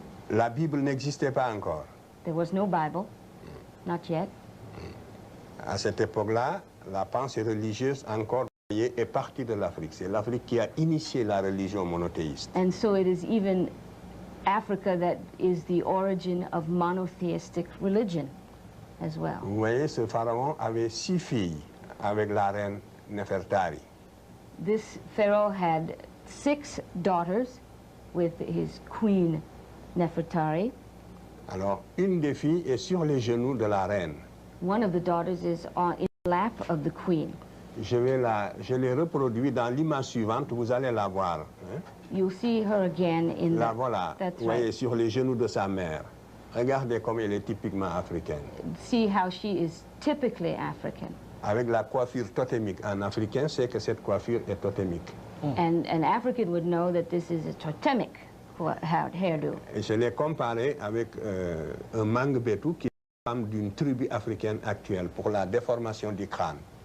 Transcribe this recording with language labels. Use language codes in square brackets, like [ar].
[fr] La Bible n'existait pas encore. [en] There was no Bible, not yet. [fr] À cette époque-là, la pensée religieuse encore est partie de l'Afrique. C'est l'Afrique qui a initié la religion monothéiste. [en] And so it is even Africa that is the origin of monotheistic religion as well. [fr] Vous voyez, ce pharaon avait 6 filles avec la reine Nefertari. [en] This pharaoh had 6 daughters with his queen Nefertari. [fr] Alors, une des filles est sur les genoux de la reine. [en] One of the daughters is in the lap of the queen. [fr] Je l'ai reproduit dans l'image suivante, vous allez la voir. Hein? [en] You'll see her again in [fr] la voilà, [en] that's [fr] vous voyez, [en] right. [fr] sur les genoux de sa mère. Regardez comme elle est typiquement africaine. [en] See how she is typically African. [fr] Avec la coiffure totémique. En africain, c'est que cette coiffure est totémique. [en] And an African would know that this is a totemic hairdo. [fr] Et je l'ai comparé avec un Mangbetu qui est une femme d'une tribu africaine actuelle pour la déformation du crâne.